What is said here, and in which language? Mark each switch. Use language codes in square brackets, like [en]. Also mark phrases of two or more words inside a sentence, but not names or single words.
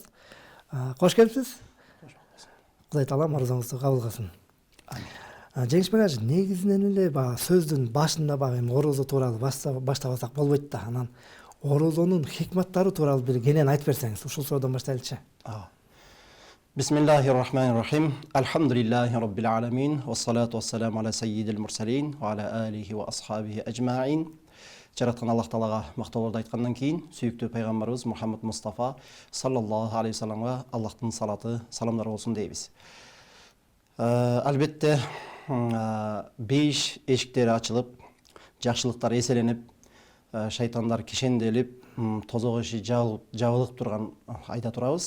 [ky] Кош келипсиз. Кудай таалам орозоңузду кабыл кылсын. Жеңишбек Ажы, негизинен эле сөздүн башында эми орозо тууралуу баштабасак болбойт да. Анан орозонун хикматтары тууралуу бир кенен айтып берсеңиз, ушул суроодон баштайлычы. [ar] بسم الله الرحمن الرحيم. الحمد لله رب العالمين. والصلاة والسلام على سيد المرسلين وعلى آله وأصحابه أجمعين. [ky] Жараткан Аллах Таалага мактоолорду айткандан кийин, сүйүктүү пайгамбарыбыз Мухаммад Мустафа [ar] صلى الله عليه وسلم [ky] Аллахтын салаты, саламдар болсун дейбиз. Албетте бейиш эшиктери ачылып, жакшылыктар эселенип, шайтандар кишенделип, тозок иши жабылып турган айда турабыз.